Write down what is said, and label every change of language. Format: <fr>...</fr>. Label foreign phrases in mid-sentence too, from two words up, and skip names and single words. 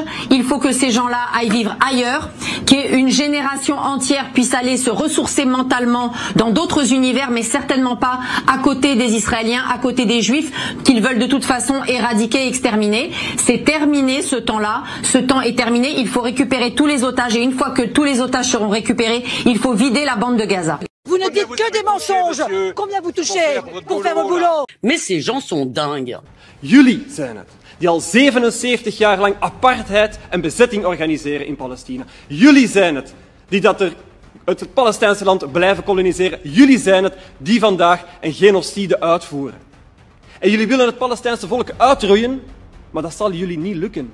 <fr>Il faut que ces gens-là aillent vivre ailleurs, qu'une génération entière puisse aller se ressourcer mentalement dans d'autres univers, mais certainement pas à côté des Israéliens, à côté des Juifs qu'ils veulent de toute façon éradiquer, exterminer. C'est terminé ce temps-là. Ce temps est terminé. Il faut récupérer tous les otages et une fois que tous les otages seront récupérés, il faut vider la bande de Gaza. Vous ne dites que des mensonges. Combien vous touchez pour faire vos boulot? Mais ces gens sont dingues.</fr> <nl>Jullie zijn het, die al 77 jaar lang apartheid en bezetting organiseren in Palestina. Jullie zijn het, die het Palestijnse land blijven koloniseren. Jullie zijn het, die vandaag een genocide uitvoeren. En jullie willen het Palestijnse volk uitroeien, maar dat zal jullie niet lukken.</nl>